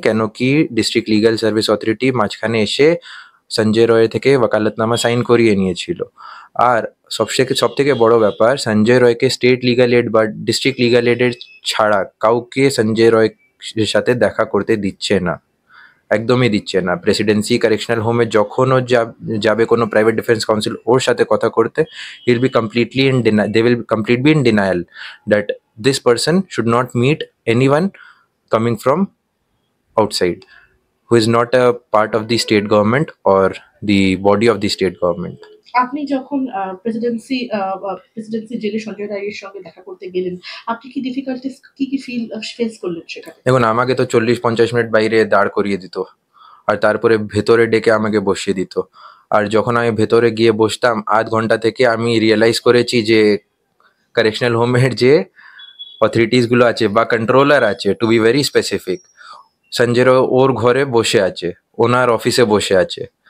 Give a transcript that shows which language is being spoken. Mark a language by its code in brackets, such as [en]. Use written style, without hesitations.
[bn] কেন কি district legal service authority মাঝখানে এসে সঞ্জয় রয় থেকে ওকালতনামা সাইন করিয়ে নিয়েছিল। আর সব থেকে বড় ব্যাপার, সঞ্জয় রয়কে স্টেট লিগাল এইড বা ডিস্ট্রিক্ট লিগাল এইডের ছাড়া কাউকে সঞ্জয় রয়ের সাথে দেখা করতে দিচ্ছে না। একদমই দিচ্ছে না। প্রেসিডেন্সি কারেকশনাল হোমে যখন ও যাবে কোনো প্রাইভেট ডিফেন্স কাউন্সিল ওর সাথে কথা করতে, [en] he'll be completely in denial, they will completely be in denial that this person should not meet anyone coming from outside who is not a part of the state government or the body of the state government. [bn] আপনি যখন Presidency জেলে সঞ্জয় রায়ের সঙ্গে দেখা করতে গেলেন, আপনি কি ডিফিকাল্টিস কি ফেস করলেন সেখানে? দেখুন, আমাকে তো 40-50 মিনিট বাইরে দাঁড় করিয়ে দিত, আর তারপরে ভেতরে ডেকে আমাকে বসিয়ে দিত। আর যখন আমি ভেতরে গিয়ে বসতাম, আধ ঘন্টা থেকে আমি রিয়েলাইজ করেছি যে কারেকশনাল হোমের যে অথরিটিসগুলো আছে বা কন্ট্রোলার আছে, [en] to be very specific, [bn] Sanjay Roy ওর ঘরে বসে আছে, ওনার অফিসে বসে আছে।